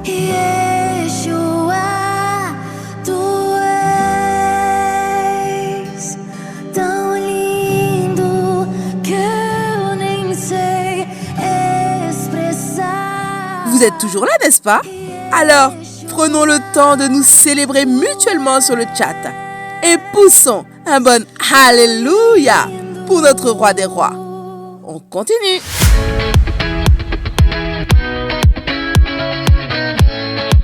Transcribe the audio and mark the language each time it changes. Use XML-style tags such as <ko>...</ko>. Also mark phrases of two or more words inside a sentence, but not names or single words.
<pt>Yeshua, tu és tão lindo que eu nem sei expressar.</pt> <fr>Vous êtes toujours là, n'est-ce pas? Alors, prenons le temps de nous célébrer mutuellement sur le chat et poussons un bon Alléluia pour notre roi des rois. On continue.</fr>